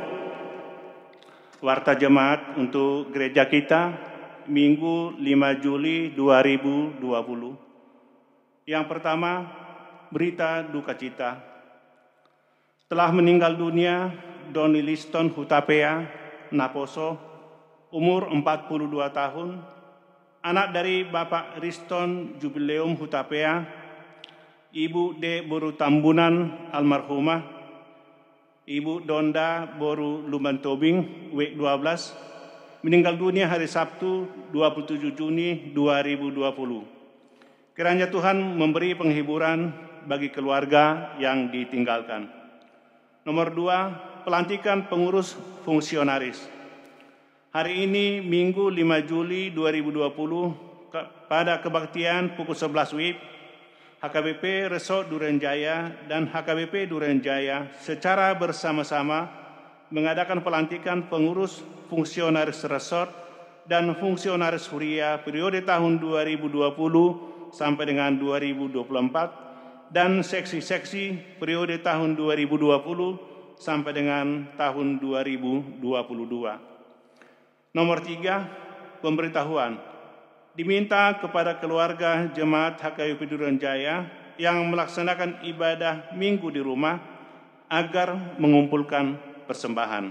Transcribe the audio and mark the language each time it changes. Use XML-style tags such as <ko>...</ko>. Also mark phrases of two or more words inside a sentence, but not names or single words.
<id>Warta jemaat untuk gereja kita Minggu 5 Juli 2020. Yang pertama, berita duka cita. Telah meninggal dunia Doni Liston Hutapea Naposo, umur 42 tahun, anak dari Bapak Riston Jubileum Hutapea, Ibu D. Boru Tambunan almarhumah, Ibu Donda Boru Lumantobing W12, meninggal dunia hari Sabtu 27 Juni 2020. Kiranya Tuhan memberi penghiburan bagi keluarga yang ditinggalkan. Nomor 2, pelantikan pengurus fungsionaris. Hari ini Minggu 5 Juli 2020 pada kebaktian pukul 11 WIB, HKBP Resort Durenjaya dan HKBP Durenjaya secara bersama-sama mengadakan pelantikan pengurus fungsionaris resort dan fungsionaris huria periode tahun 2020 sampai dengan 2024 dan seksi-seksi periode tahun 2020 sampai dengan tahun 2022. Nomor 3, pemberitahuan. Diminta kepada keluarga jemaat HKBP Durenjaya yang melaksanakan ibadah minggu di rumah agar mengumpulkan persembahan.</id>